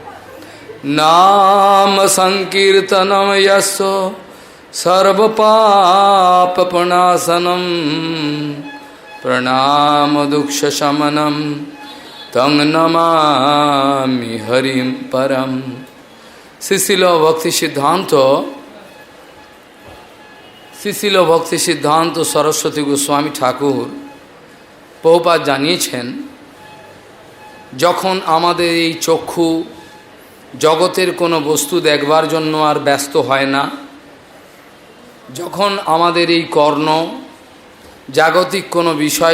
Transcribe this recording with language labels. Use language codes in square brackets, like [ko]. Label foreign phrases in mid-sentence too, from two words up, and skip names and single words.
[sa] नाम संकीर्तनम यस्य सर्वपापप्रणाशनम प्रणाम दुःखशमनम तं नमामि हरिं परम। [bn] श्रीशिल भक्ति सिद्धांत सरस्वती गोस्वामी ठाकुर প্রভুপাদ জানিয়েছেন, যখন আমাদের এই চক্ষু জগতের কোনো বস্তু দেখবার জন্য আর ব্যস্ত হয় না, যখন আমাদের এই কর্ণ জাগতিক কোনো বিষয়